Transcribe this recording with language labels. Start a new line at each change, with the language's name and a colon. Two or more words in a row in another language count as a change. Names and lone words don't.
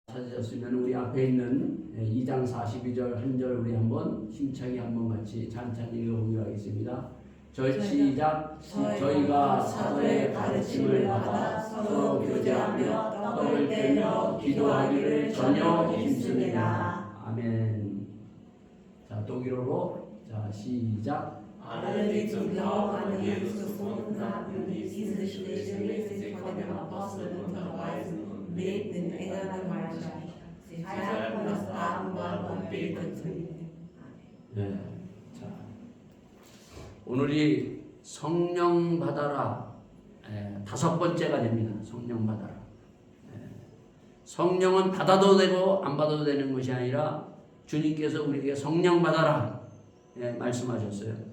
Korean: 찾으셨으면 우리 앞에 있는 2장 42절 한 절 우리 한번 힘차게 한번 같이 찬찬히 읽어보기로 하겠습니다. 시작. 저희가 사도의 가르침을 받아 서로 교제하며 떡을 떼며 기도하기를 전혀 힘씁니다. 아멘. 자, 독일어로 시작.
German: Alle, die zum Glauben an Jesus gefunden hatten, ließen sich regelmäßig von den Aposteln unterweisen und lebten in enger Gemeinschaft. Sie feierten das Abendmahl und beteten.
Korean: 네. 자, 오늘이 성령 받아라 다섯 번째가 됩니다. 성령 받아라. 성령은 받아도 되고 안 받아도 되는 것이 아니라 주님께서 우리에게 성령 받아라 말씀하셨어요.